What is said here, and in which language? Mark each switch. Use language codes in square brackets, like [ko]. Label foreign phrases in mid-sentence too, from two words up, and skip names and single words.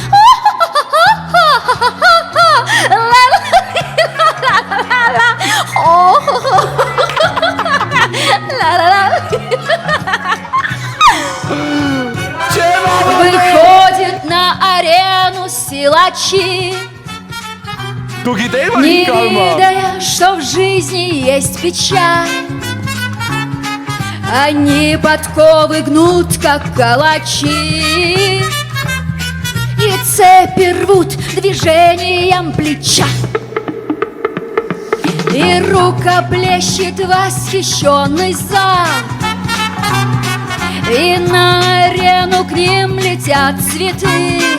[ru] Выходит на арену силачи, [hy] դու գիտեիր, որ не ինչ կալում է։ [ru] ведая, что в жизни есть печаль. Они подковы гнут, как калачи, и цепи рвут движением плеча. И рукоплещет восхищенный зал, и на арену к ним летят цветы.